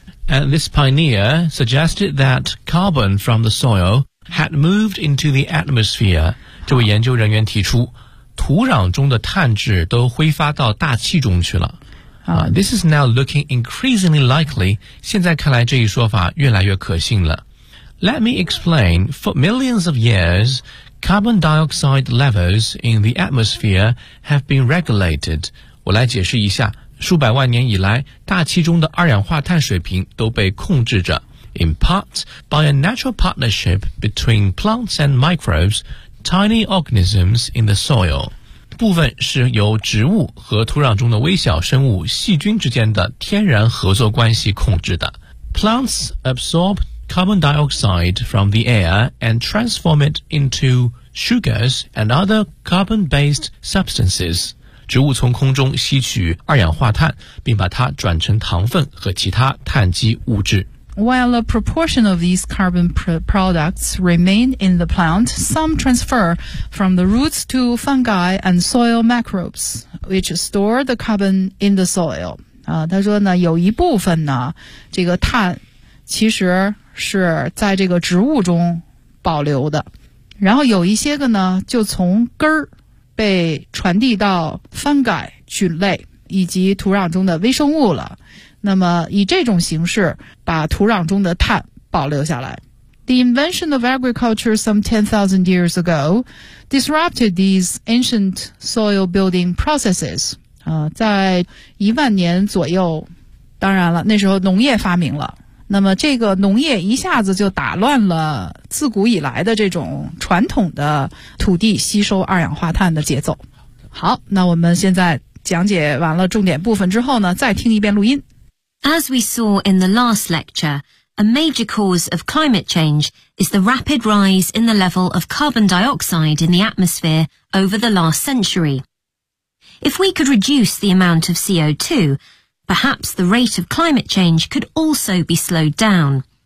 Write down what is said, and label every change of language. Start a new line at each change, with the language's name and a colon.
English: And this pioneer suggested that carbon from the soil had moved into the atmosphere，
Chinese: 这位研究人员提出土壤中的碳质都挥发到大气中去了。
English: This is now looking increasingly likely.
Chinese: 现在看来这一说法越来越可信了。
English: Let me explain. For millions of years, carbon dioxide levels in the atmosphere have been regulated.
Chinese: 我来解释一下，数百万年以来，大气中的二氧化碳水平都被控制着。
English: In part, by a natural partnership between plants and microbes, tiny organisms in the soil.
Chinese: 部分是由植物和土壤中的微小生物细菌之间的天然合作关系控制的。
English: Plants absorb carbon dioxide from the air and transform it into sugars and other carbon-based substances.
Chinese: 植物从空中吸取二氧化碳，并把它转成糖分和其他碳基物质。
English: While a proportion of these carbon products remain in the plant, some transfer from the roots to fungi and soil microbes, which store the carbon in the soil.
Chinese: 他说呢，有一部分呢，这个碳其实是在这个植物中保留的，然后有一些个呢，就从根儿被传递到 fungi 菌类以及土壤中的微生物了。那么以这种形式把土壤中的碳保留下来。
English: The invention of agriculture some 10,000 years ago disrupted these ancient soil building processes.
Chinese: 在一万年左右，当然了，那时候农业发明了，那么这个农业一下子就打乱了自古以来的这种传统的土地吸收二氧化碳的节奏。好，那我们现在讲解完了重点部分之后呢，再听一遍录音。
English: As we saw in the last lecture, a major cause of climate change is the rapid rise in the level of carbon dioxide in the atmosphere over the last century. If we could reduce the amount of CO2, perhaps the rate of climate change could also be slowed down.